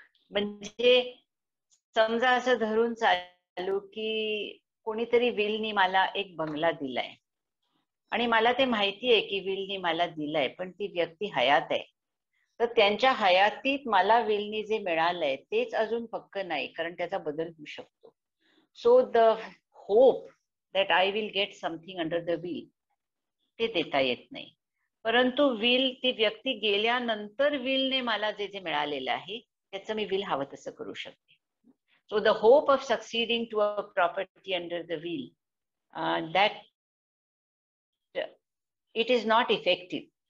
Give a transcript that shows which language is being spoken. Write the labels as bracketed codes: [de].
[mr] म्हणजे समजा असं धरून चालू की कोणीतरी विलनी मला एक बंगला दिलाय आणि मला ते माहिती आहे की विलनी मला दिलाय पण ती व्यक्ती हयात आहे तर त्यांच्या हयातीत मला विलनी जे मिळालंय तेच अजून पक्क नाही कारण त्याचा बदल होऊ शकतो. [en] so the hope that I will get something under the will [mr] ते देता येत नाही. परंतु विल ती व्यक्ती गेल्यानंतर विलने मला जे जे मिळालेलं आहे त्याचं मी विल हवं तसं करू शकते. [en] So the hope of succeeding to a property under the will that it is not effective.